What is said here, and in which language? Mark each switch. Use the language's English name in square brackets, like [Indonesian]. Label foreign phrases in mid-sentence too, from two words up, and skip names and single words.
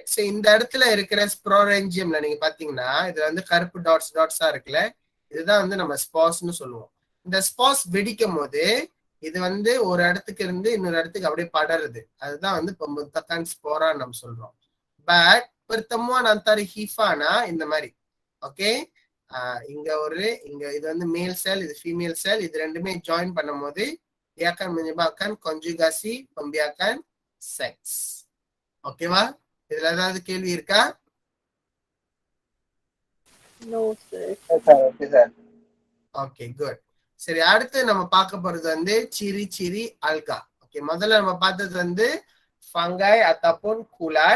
[Tamil] சோ இந்த இடத்துல இருக்கிற ஸ்போரெஞ்சியம்ல நீங்க பாத்தீங்கன்னா இதுல வந்து கருப்பு டாட்ஸா இருக்குல்ல, இதுதான் வந்து நம்ம ஸ்பாஸ்ன்னு சொல்லுவோம். இந்த ஸ்பாஸ் வெடிக்கும் போது இது வந்து ஒரு இடத்துக்கு இருந்து இன்னொரு இடத்துக்கு அப்படியே படருது. அதுதான் வந்து pembentukan ஸ்போரான்னு நம்ம சொல்றோம். பட் [Malay] pertemuan antara hifa- [Tamil] னா இந்த மாதிரி. ஓகே, இங்க இது வந்து [English] male cell, [Tamil] இது [English] female cell, [Tamil] இது ரெண்டுமே ஜாயின் பண்ணும்போது [Malay] dia akan menyebabkan konjugasi pembiakan seks. [Tamil] ஓகேவா? இதுல ஏதாவது கேள்வி இருக்கா? [English] No sir. Okay sir. Okay, good. [Tamil] சரி, அடுத்து நம்ம பார்க்க போறது வந்து சிரி அல்கா. ஓகே, முதல்ல நம்ம பார்த்தது வந்து ஃபங்கை ataupun குலாட்.